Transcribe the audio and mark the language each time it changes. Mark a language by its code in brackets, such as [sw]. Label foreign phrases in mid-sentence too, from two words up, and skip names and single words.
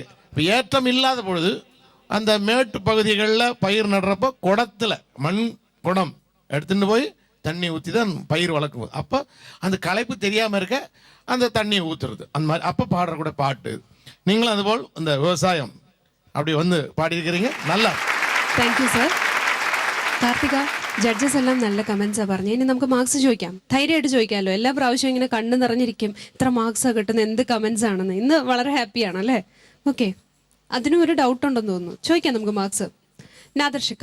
[ta] இப்போ ஏற்றம் இல்லாத பொழுது அந்த மேட்டு பகுதிகளில் பயிர் நடுறப்போ குடத்துல மண் குடம் எடுத்துட்டு போய் தண்ணி ஊற்றி தான் பயிர் வளர்க்கும். அப்போ அந்த களைப்பு தெரியாமல் இருக்க அந்த தண்ணியை ஊற்றுறது, அந்த மாதிரி அப்போ பாடுறக்கூட பாட்டு. நீங்களும் அதுபோல் இந்த விவசாயம் அப்படி பாடியிருக்கிறீங்க. நல்லா. [en] thank you sir. [ml] കാർത്തിക, ജഡ്ജസ് എല്ലാം നല്ല കമൻസാണ് പറഞ്ഞു. ഇനി നമുക്ക് മാർക്സ് ചോദിക്കാം. ധൈര്യമായിട്ട് ചോദിക്കാമല്ലോ. എല്ലാ പ്രാവശ്യവും ഇങ്ങനെ കണ്ണ് നിറഞ്ഞിരിക്കും ഇത്ര മാർക്സാണ് കിട്ടുന്നത്, എന്ത് കമൻസ് ആണെന്ന്. ഇന്ന് വളരെ ഹാപ്പിയാണ് അല്ലേ? ഓക്കെ, അതിനും ഒരു ഡൗട്ട് ഉണ്ടെന്ന് തോന്നുന്നു. ചോദിക്കാം നമുക്ക് മാർക്സ്. നാദർഷിക.